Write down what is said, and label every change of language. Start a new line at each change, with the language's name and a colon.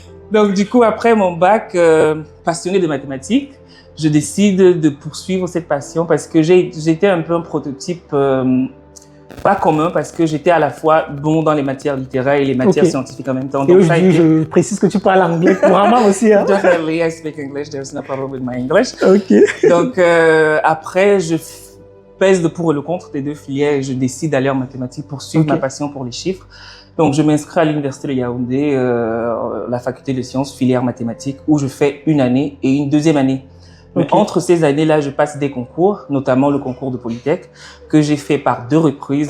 French: Donc du coup, après mon bac, passionné de mathématiques, je décide de poursuivre cette passion parce que j'étais un peu un prototype pas commun parce que j'étais à la fois bon dans les matières littéraires et les matières scientifiques en même temps. Donc, je précise que tu parles anglais couramment aussi.
English: Definitely, I speak English. There's no problem with my English.
French: Donc, après, je pèse le pour et le contre des deux filières et je décide d'aller en mathématiques pour suivre ma passion pour les chiffres. Donc, je m'inscris à l'université de Yaoundé, la faculté de sciences, filière mathématiques, où je fais une année et une deuxième année. Mais entre ces années-là, je passe des concours, notamment le concours de Polytech, que j'ai fait par 2 reprises.